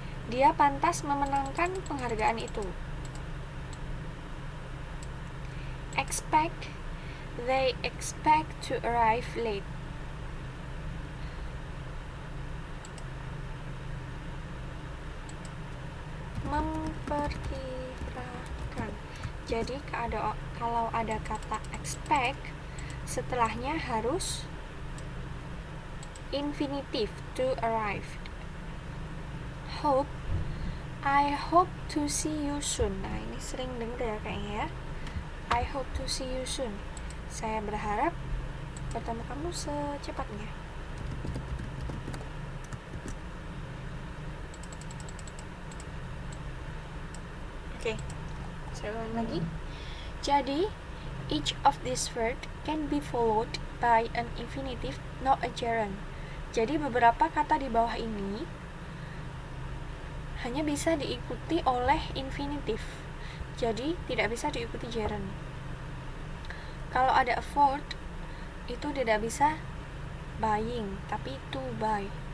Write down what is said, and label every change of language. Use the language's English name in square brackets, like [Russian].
[Indonesian] dia pantas memenangkan penghargaan itu. [English] Expect, they expect to arrive late. [Indonesian] Memperkirakan. Jadi kalau ada kata expect, setelahnya harus infinitive, to arrive. [English] Hope, I hope to see you soon. [Indonesian] Nah, ini sering dengar ya kayaknya ya. [English] I hope to see you soon. [Indonesian] Saya berharap bertemu kamu secepatnya. Oke, saya ulang lagi. [English] Jadi, each of these words can be followed by an infinitive, not a gerund. [Indonesian] Jadi, beberapa kata di bawah ini hanya bisa diikuti oleh infinitif. Jadi, tidak bisa diikuti gerund. Kalau ada afford, itu tidak bisa buying, tapi to buy.